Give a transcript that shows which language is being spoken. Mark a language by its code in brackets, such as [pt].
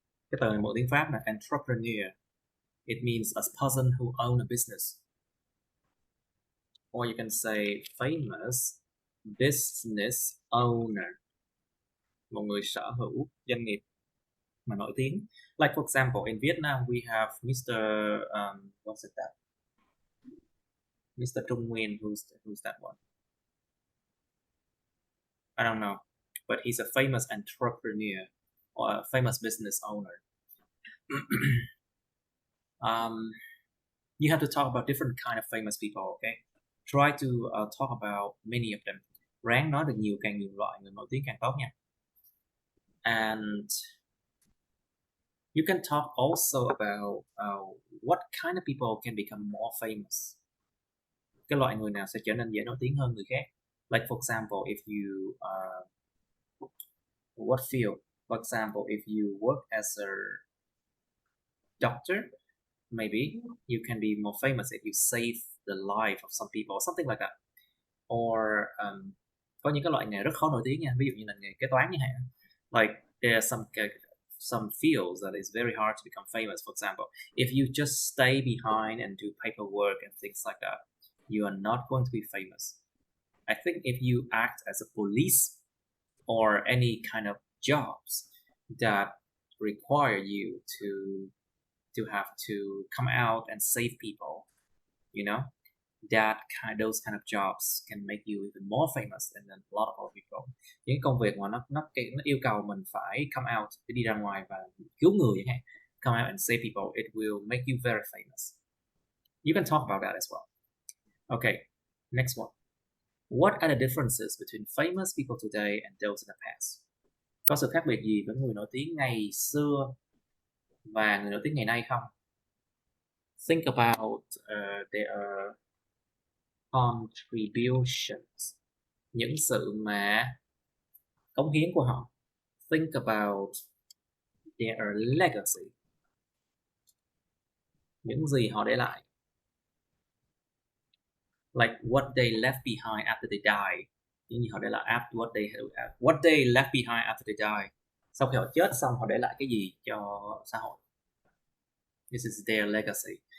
[vi] Cái từ này mượn tiếng Pháp là entrepreneur. [en] It means a person who owns a business. Or you can say famous business owner. [vi] Một người sở hữu doanh nghiệp mà nổi tiếng. [en] Like for example, in Vietnam we have Mr. What's it that? Mr. Trung Nguyên. Who's that one? I don't know, but he's a famous entrepreneur or a famous business owner. You have to talk about different kind of famous people, okay? Try to talk about many of them. [vi] Ráng nói được càng nhiều loại người nổi tiếng càng tốt nha. [en] And you can talk also about what kind of people can become more famous. [vi] Cái loại người nào sẽ trở nên dễ nổi tiếng hơn người khác. [en] Like for example, if you what field? For example, if you work as a doctor, maybe you can be more famous if you save the life of some people, something like that. Or [vi] có những cái loại nghề rất khó nổi tiếng nha, ví dụ như là nghề kế toán như hạn. [en] Like there are some fields that is very hard to become famous. For example, if you just stay behind and do paperwork and things like that, you are not going to be famous. I think if you act as a police or any kind of jobs that require you to have to come out and save people, you know, those kind of jobs can make you even more famous than a lot of other people. [vi] Những công việc mà nó yêu cầu mình phải [en] come out, [vi] để đi ra ngoài và cứu người chẳng hạn, [en] come out and save people, it will make you very famous. You can talk about that as well. Okay, next one. What are the differences between famous people today and those in the past? [vi] Có sự khác biệt gì với người nổi tiếng ngày xưa và người nổi tiếng ngày nay không? [en] Think about their contributions, [vi] những sự mà cống hiến của họ. [en] Think about their legacy, [vi] những gì họ để lại. [en] Like what they left behind after they die, [vi] những gì họ để lại [en] after what they left behind after they die. [vi] Sau khi họ chết xong họ để lại cái gì cho xã hội. [en] This is their legacy.